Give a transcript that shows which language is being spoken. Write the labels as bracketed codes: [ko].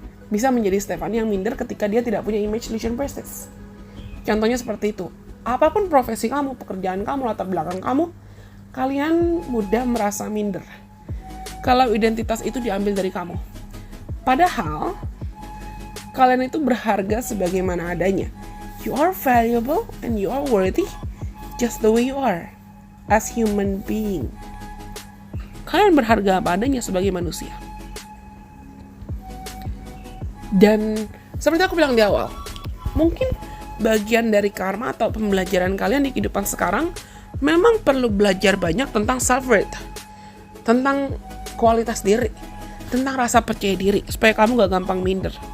[id] Bisa menjadi Stephanie yang minder ketika dia tidak punya image Galatian Priestess. Contohnya seperti itu. Apapun profesi kamu, pekerjaan kamu, latar belakang kamu, kalian mudah merasa minder kalau identitas itu diambil dari kamu. Padahal kalian itu berharga sebagaimana adanya. [en] You are valuable and you are worthy just the way you are as human being. [id] Kalian berharga apa adanya sebagai manusia. Dan seperti aku bilang di awal, mungkin bagian dari karma atau pembelajaran kalian di kehidupan sekarang memang perlu belajar banyak tentang self-worth, tentang kualitas diri, tentang rasa percaya diri, supaya kamu gak gampang minder.